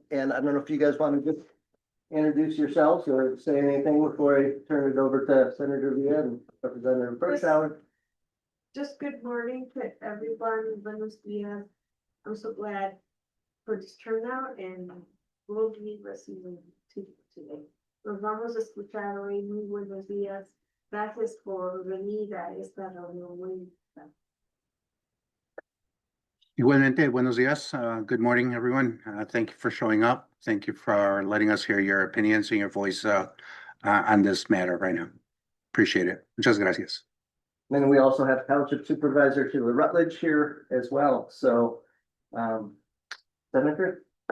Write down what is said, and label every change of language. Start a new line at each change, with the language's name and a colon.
English: And I don't know if you guys want to just introduce yourselves or say anything before I turn it over to Senator Villa and Representative Berkshire. Just good morning to everyone.
Spanish: Buenos dias.
English: I'm so glad for this turnout and we'll be receiving today.
Spanish: Nos vamos a escuchar hoy. Muy buenos días. Gracias por venir a esta reunión muy importante. Igualmente, buenos días.
English: Good morning, everyone. Thank you for showing up. Thank you for letting us hear your opinions and your voice on this matter right now. Appreciate it.
Spanish: Muchas gracias.
English: And we also have Township Supervisor Sheila Rutledge here as well. So, Senator?